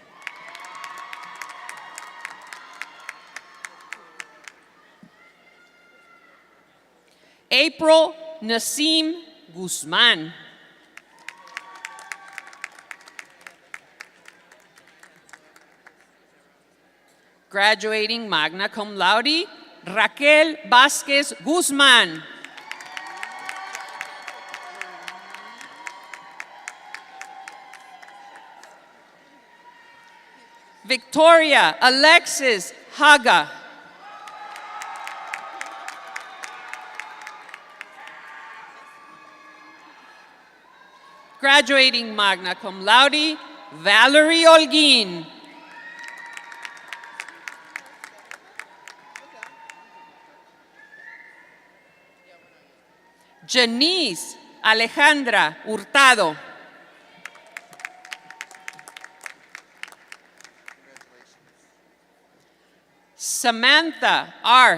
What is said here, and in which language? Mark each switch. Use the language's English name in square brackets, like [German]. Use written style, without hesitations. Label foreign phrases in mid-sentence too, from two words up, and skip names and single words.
[English] April Nasim Guzman. Graduating [Latin] magna cum laude, [English] Raquel Vasquez Guzman. Victoria Alexis Haga. Graduating [Latin] magna cum laude, [English] Valerie Olguin. Janice Alejandra Hurtado. Samantha R.